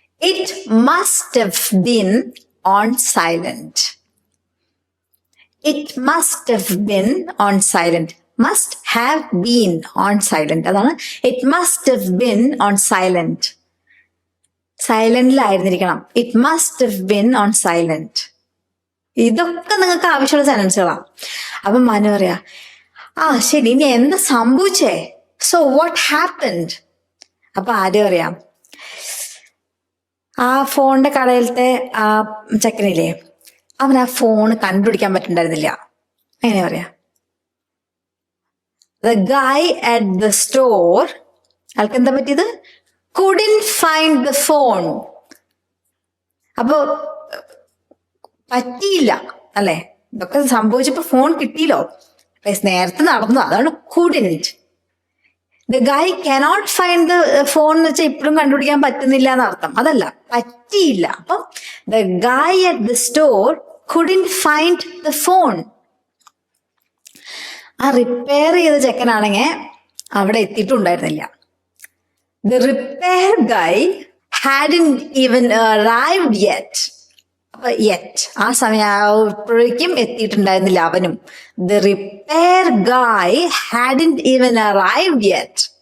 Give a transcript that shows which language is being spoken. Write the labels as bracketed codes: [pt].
[en] It must have been on silent. It must have been on silent. Must have been on silent. [ml] അതാണ് [en] it must have been on silent. [ml] സൈലന്റിലായിരുന്നിരിക്കണം. [en] It must have been on silent. [ml] ഇതൊക്കെ നിങ്ങൾക്ക് ആവശ്യമുള്ള സെന്റൻസുകളാണ്. അപ്പൊ മനു പറയാ, ശരി, ഇനി എന്താ സംഭവിച്ചേ? [en] So what happened? [ml] അപ്പൊ ആദ്യം പറയാം, ആ ഫോണിന്റെ കടയിലത്തെ ആ ചെക്കനില്ലേ, അവൻ ആ ഫോൺ കണ്ടുപിടിക്കാൻ പറ്റുന്നുണ്ടായിരുന്നില്ല. എങ്ങനെ പറയാ? [en] The guy at the store, [ml] ആൾക്ക് എന്താ പറ്റിയത്? [en] couldn't find the phone. [ml] അപ്പൊ പറ്റിയില്ല അല്ലെ? ഇതൊക്കെ സംഭവിച്ചപ്പോ ഫോൺ കിട്ടിയില്ലോ. നേരത്തെ നടന്നു, അതാണ് [en] couldn't. The guy cannot find the phone [ml] എന്ന് വെച്ചാൽ ഇപ്പോഴും കണ്ടുപിടിക്കാൻ പറ്റുന്നില്ല എന്നർത്ഥം. അതല്ല, പറ്റിയില്ല. അപ്പം [en] the guy at the store couldn't find the phone. [ml] ആ റിപ്പയർ ചെയ്ത ചെക്കനാണെങ്കിൽ അവിടെ എത്തിയിട്ടുണ്ടായിരുന്നില്ല. [en] The repair guy hadn't even arrived yet. [ml] അപ്പൊ [en] yet [ml] ആ സമയപ്പോഴേക്കും എത്തിയിട്ടുണ്ടായിരുന്നില്ല അവനും. [en] The repair guy hadn't even arrived yet.